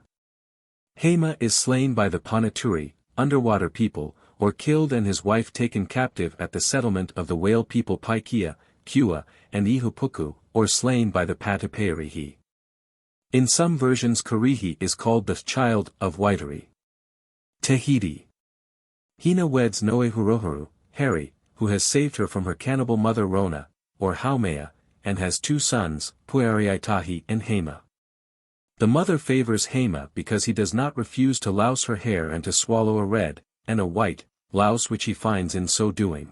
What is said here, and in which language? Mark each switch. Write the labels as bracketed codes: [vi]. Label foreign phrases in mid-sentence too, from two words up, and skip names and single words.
[en] Haumea is slain by the Panaturi, underwater people, or killed and his wife taken captive at the settlement of the whale people Paikea, Kua, and Ihupuku, or slain by the Patapeirihi. In some versions Karihi is called the child of Waitari. Tahiti. Hina weds Noehurohuru, Harry, who has saved her from her cannibal mother Rona, or Haumea, and has 2 sons, Puariaitahi and Haumea. The mother favors Haumea because he does not refuse to louse her hair and to swallow a red, and a white, louse which he finds in so doing.